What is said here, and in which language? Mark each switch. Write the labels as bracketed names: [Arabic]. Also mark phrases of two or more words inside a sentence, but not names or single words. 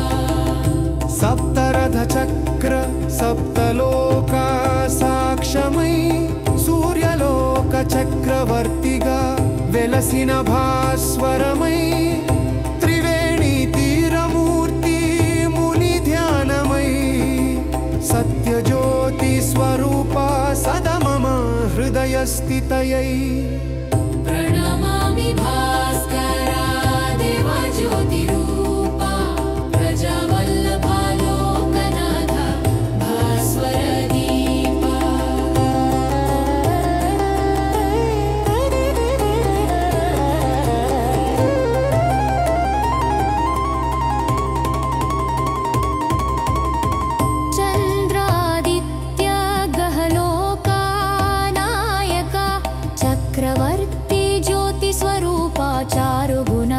[Telugu] సప్తరథ చక్ర సప్తలోక సాక్షమై సూర్యలోక చక్రవర్తిగా వెలసిన భాస్వరమై త్రివేణి తీరమూర్తి ముని ధ్యానమై సత్యజ్యోతి స్వరూప సదా మమ హృదయ స్థితయై [Sanskrit] प्रणमामि भास्करा देवा ज्योतिरूपा प्रजावल्लभालोकनाथ भास्वर दीपा चन्द्रादित्य गहलोका नायका चक्रवर्ती ज्योतिस्वरूपा चारुगुणा